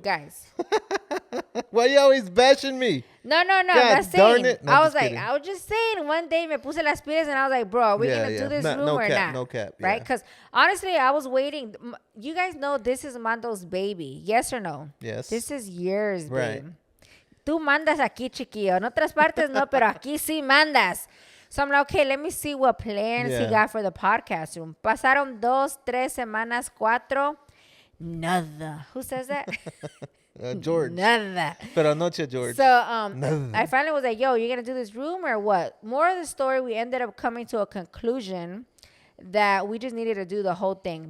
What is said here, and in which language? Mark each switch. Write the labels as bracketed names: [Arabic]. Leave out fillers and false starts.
[English] Guys. Why you always bashing me? No. God, I'm not saying. Darn it. No, I was just saying one day [Spanish] me puse las pilas [English] and I was like, bro, are we going to do this room or not? No cap. Right? Because honestly, I was waiting. You guys know this is Mando's baby. Yes or no? Yes. This is yours, babe. Right. [Spanish] Tú mandas aquí, chiquillo. En otras partes no, pero aquí sí mandas. [English] So I'm like, okay, let me see what plans he got for the podcast room. [Spanish] Pasaron 2, 3 semanas, 4. Nada. [English] Who says that? George. [Spanish] Nada. Pero anoche, George. [English] So I finally was like, yo, you're going to do this room or what? More of the story, we ended up coming to a conclusion that we just needed to do the whole thing.